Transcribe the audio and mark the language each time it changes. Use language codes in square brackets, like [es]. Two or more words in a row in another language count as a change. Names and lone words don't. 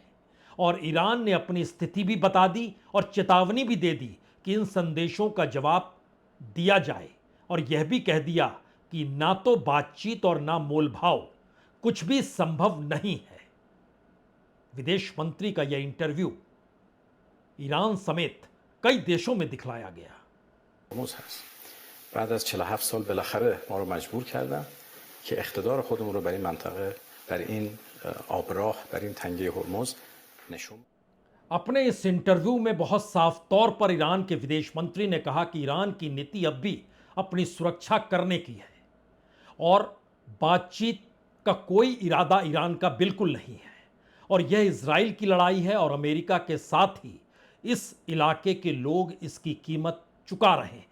[hi] और ईरान ने अपनी स्थिति भी बता दी और चेतावनी भी दे दी कि इन संदेशों का जवाब दिया जाए, और यह भी कह दिया कि ना तो बातचीत और ना मोलभाव, कुछ भी संभव नहीं है। विदेश मंत्री का यह इंटरव्यू ईरान समेत कई देशों में दिखलाया गया। [fa] بعد از 47 سال بالاخره ما رو مجبور کردن که اقتدار خودمون رو بر این منطقه، بر این آبراه، بر این تنگه هرمز نشون. [hi] अपने इस इंटरव्यू में बहुत साफ तौर पर ईरान के विदेश मंत्री ने कहा कि ईरान की नीति अब भी अपनी सुरक्षा करने की है और बातचीत का कोई इरादा ईरान का बिल्कुल नहीं है, और यह इजराइल की लड़ाई है और अमेरिका के साथ ही इस इलाके के लोग इसकी कीमत चुका रहे हैं।